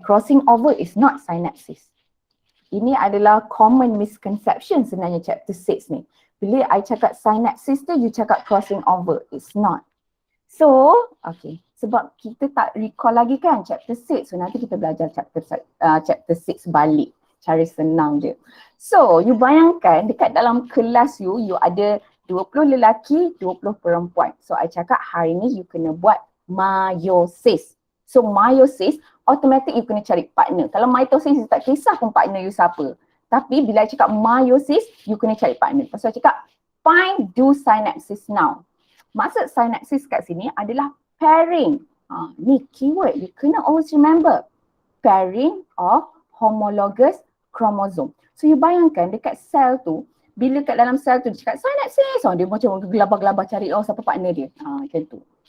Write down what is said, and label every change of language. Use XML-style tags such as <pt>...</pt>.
<en>Crossing over is not synapses.</en> <ms>Ini adalah</ms> <en>common misconception</en> <ms>sebenarnya chapter 6 ni. Bila I cakap synapses tu, you cakap crossing over.</ms> <en>It's not.</en> <ms>So, okay. Sebab kita tak recall lagi kan chapter 6. So, nanti kita belajar chapter 6 balik. Cara senang je. So, you bayangkan dekat dalam kelas you ada 20 lelaki, 20 perempuan. So, I cakap hari ni you kena buat meiosis. So, meiosis, automatic you kena cari partner. Kalau mitosis, you tak kisah pun partner you siapa. Tapi bila I cakap meiosis, you kena cari partner. Lepas tu I cakap,</ms> <en>find do synapses now.</en> <ms>Maksud synapses kat sini adalah pairing. Ni keyword, you kena always remember.</ms> <en>Pairing of homologous chromosome.</en> <ms>So you bayangkan dekat sel tu, bila kat dalam sel tu dia cakap synapses, dia macam gelabah-gelabah cari siapa partner dia. Macam tu.</ms>